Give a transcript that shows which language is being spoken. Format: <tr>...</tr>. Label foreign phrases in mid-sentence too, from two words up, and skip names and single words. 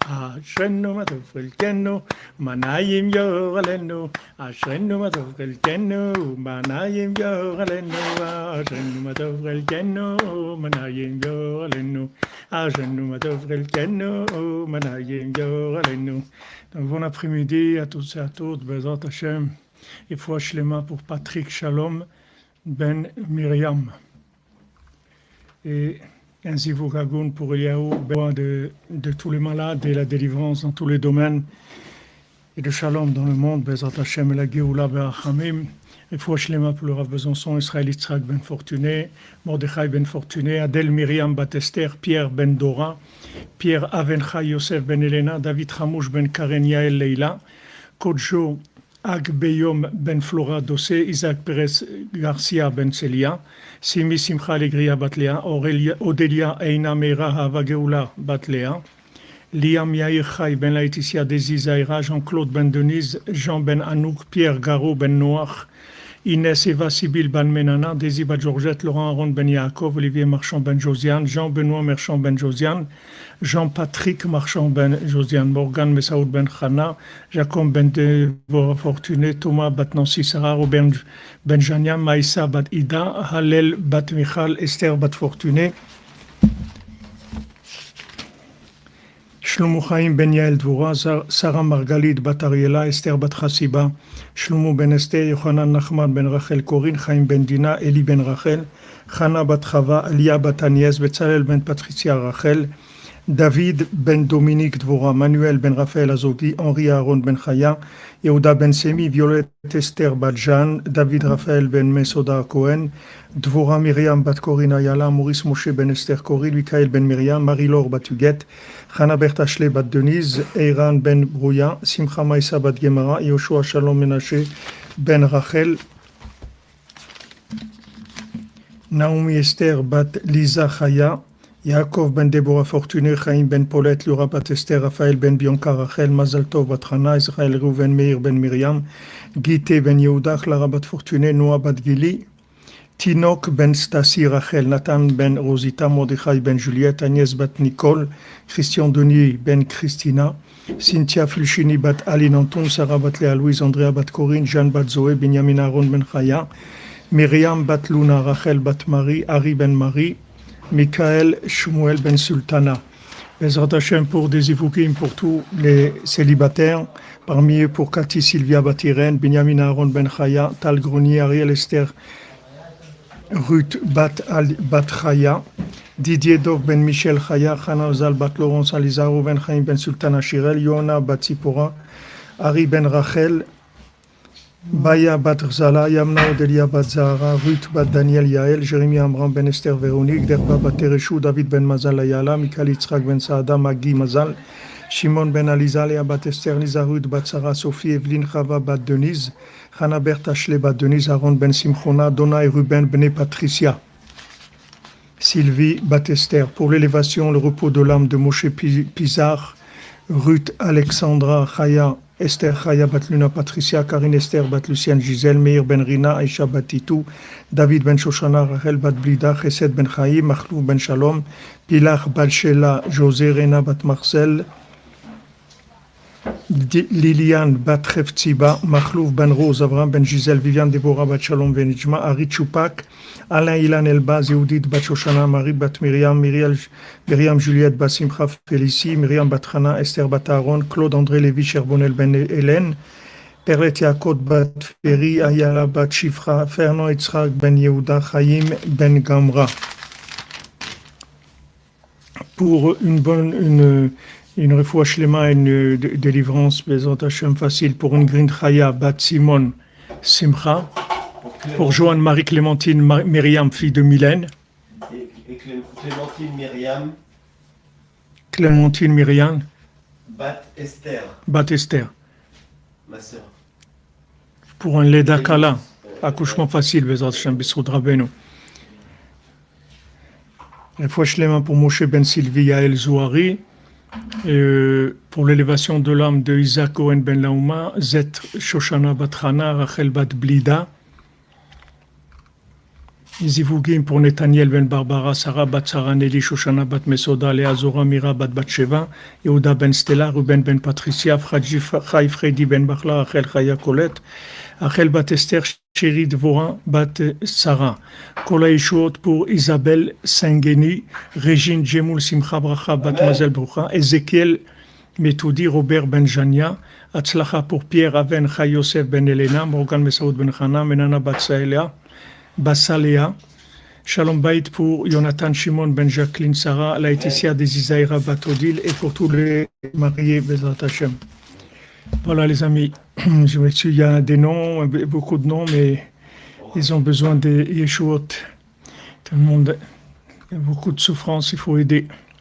<he>אשרנו מה טוב חלקנו, מה נעים גורלנו. אשרנו מה טוב חלקנו, מה נעים גורלנו. אשרנו מה טוב חלקנו, מה נעים גורלנו. אשרנו מה טוב חלקנו, מה נעים גורלנו.</he> <fr>Bon après-midi à tous et à toutes,</fr> <he>בעזרת השם,</he> <fr>et foi shlema pour Patrick Shalom ben Myriam. Et ainsi vous ragoun pour Eliaou, de tous les malades et la délivrance dans tous les domaines, et de Shalom dans le monde,</fr> <he>בעזרת השם</he> <fr>et la</fr> <he>גאולה ברחמים,</he> <fr>et foi shlema pour le Rav Besançon, Israël Yitzhak ben Fortuné, Mordechai ben Fortuné, Adèle Myriam Batester, Pierre ben Dora, Pierre Avenchai Yosef ben Elena, David Hamouche ben Karen Yael Leila, Kodjo Ag Beyom ben Flora Dossé, Isaac Perez Garcia ben Celia, Simi Simcha Alegria Batlea, Odelia Eina Meira Hava Geoula Batlea, Liam Yair Chai ben Laetitia Desi Zaira, Jean-Claude ben Denise, Jean ben Anouk, Pierre Garot ben Noach, Inès Eva Sibyl Ben Menana, Desi Bat Georgette, Laurent Aaron Ben Yaakov, Olivier Marchand Ben Josiane, Jean-Benoît Marchand Ben Josiane, Jean-Patrick Marchand Ben Josiane, Morgan Messaoud Ben Khana, Jacob Ben Devora Fortuné, Thomas Bat Nancy Sarah, Robert Ben Janiam, Maïssa Bat Ida, Halel Bat Michal, Esther Bat Fortuné, Shlomo Chaim Ben Yael Dvora, Sarah Margalit Bat Ariela, Esther Bat Chassiba, Shlomo Ben Esther, Yochanan Nachman Ben Rachel Corinne, Chaim Ben Dina, Eli Ben Rachel, Chana Bat Chava, Elia Bat Agnès, Betzalel Ben Patricia Rachel, David Ben Dominique Dvora, Manuel Ben Raphaël Azodi, Henri Aaron Ben Chaya, Yehuda Ben Semi, Violette Esther Bat Jeanne, David Raphaël Ben Mesoda Cohen, Dvora Myriam Bat Corinne Ayala, Maurice Moshe Ben Esther Corinne, Michael Ben Myriam, Marie-Laure Bat Huguette, Chana Bertha Ashley Bat Denise, Eiran Ben Brouya, Simcha Maïsa Bat Gemara, Yoshua Shalom Menashe Ben Rachel, Naomi Esther Bat Lisa Chaya, Yaakov Ben Deborah Fortuné, Chaim Ben Paulette, Laura Bat Esther, Raphaël Ben Bianca Rachel, Mazal Tov Bat Hana, Israël Reuven Meir Ben Myriam, Gite Ben Yehuda, Clara Bat Fortuné, Noah Bat Gili, Tinok Ben Stasi Rachel, Nathan Ben Rosita, Mordechai Ben Juliette, Agnès Bat Nicole, Christian Denis Ben Christina, Cynthia Fulchini Bat Aline Anton, Sarah Bat Léa Louise, Andrea Bat Corinne, Jeanne Bat Zoé, Benjamin Aaron Ben Chaya, Myriam Bat Luna, Rachel Bat Marie, Harry Ben Marie, Michael Shmuel Ben Sultana.</fr> <he>בעזרת השם</he> <fr>pour des Ivukim pour tous les célibataires, parmi eux pour Cathy Sylvia Bat Irène, Benjamin Aaron Ben Chaya, Tal Grenier, Ariel Esther, Ruth Bat Chaya, Didier Dov Ben Michel Chaya, Chana Zal Bat Laurence Alizaro Ben Chaim Ben Sultana Shirel, Yona Bat Zipora, Ari Ben Rachel, Baya Bat Rzala, Yamna Odelia Bat Zahara, Ruth Bat Daniel Yael, Jérémy Amram Ben Esther Véronique, Derba Bat Tereshou, David Ben Mazal Ayala, Michael Yitzhak Ben Saada, Magui Mazal, Shimon Ben Aliza, Léa Bat Esther, Lisa Ruth Bat Sarah, Sophie Evelyne Chava Bat Denise, Chana Bertha Ashley Bat Denise, Aaron Ben Simchona, Donna et Ruben Ben Patricia, Sylvie Bat Esther, pour l'élévation, le repos de l'âme de Moshe Pizar, Ruth Alexandra Chaya, Esther Chaya Bat Luna Patricia, Karine Esther Bat Lucienne Gisèle, Meir Ben Rina, Aisha Bat Titou, David Ben Shoshana, Rachel Bat Blida, Chesed Ben Chaim, Machlou Ben Shalom, Pilar Bat Shela, José Rena Bat Marcel, Liliane Bat Revtziba, Machlouf Ben Rose, Avram Ben Gisèle, Viviane Deborah Bat Shalom Ben Ijma, Ari Choupak, Alain Ilan Elbaz, Yehudit Bat Shoshana, Marie Bat Myriam, Myriam Juliette Bat Simcha Félicie, Myriam Bat Hana, Esther Bat Aaron, Claude André Lévy, Cherbonel Ben Hélène, Perlet Yaakov Bat Ferry, Ayala Bat Shifra, Fernand Yitzhak Ben Yehuda, Chaim Ben Gamra. Pour une Une</fr> <he>רפואה שלמה,</he> <fr>une délivrance,</fr> <he>בעזרת השם,</he> <fr>facile pour une Grind Chaya, Bat Simon Simcha, pour Joanne Marie-Clémentine Myriam, fille de Mylène. Et Clémentine Myriam. Clémentine Myriam. Bat Esther. Bat Esther. Ma sœur. Pour un</fr> <he>לידה קלה,</he> <fr>accouchement facile,</fr> <he>בעזרת השם, ביסרוד רבינו. רפואה שלמה</he> <fr>pour Moshe Ben Sylvie Yael Zouari. Pour l'élévation de l'âme de Isaac Cohen Ben Laouma, Zet Shoshana Batrana, Rachel Bat Blida, Zivugim pour Nathaniel Ben Barbara, Sarah Bat Sarah Nelly, Shoshana Bat Mesoda, Léa Zora Mira Bat Batsheva, Yehuda Ben Stella, Ruben Ben Patricia, Chai Freddy Ben Bachla, Rachel Chaya Colette, Rachel Bat Esther, Chéri Dvorin Bat Sarah, Kola Yeshua pour Isabelle Sengeni, Régine Jemoul Simcha Bracha Bat Mazel Brucha, Ezekiel Metoudi, Robert Ben Jania, Atzlacha pour Pierre Aven Chai Yosef Ben Elena, Morgan Mesaoud Ben Chana, Menana Bat Saelia, Bassaléa,</fr> <he>שלום בית</he> <fr>pour Jonathan Shimon Ben Jacqueline Sarah, Laetitia des Isaïra Batodil et pour tous les mariés</fr> <he>בעזרת השם.</he> <fr>Voilà les amis, je m'excuse, il y a des noms, beaucoup de noms, mais ils ont besoin de Yeshuot. Tout le monde, il y a beaucoup de souffrance, il faut aider.</fr>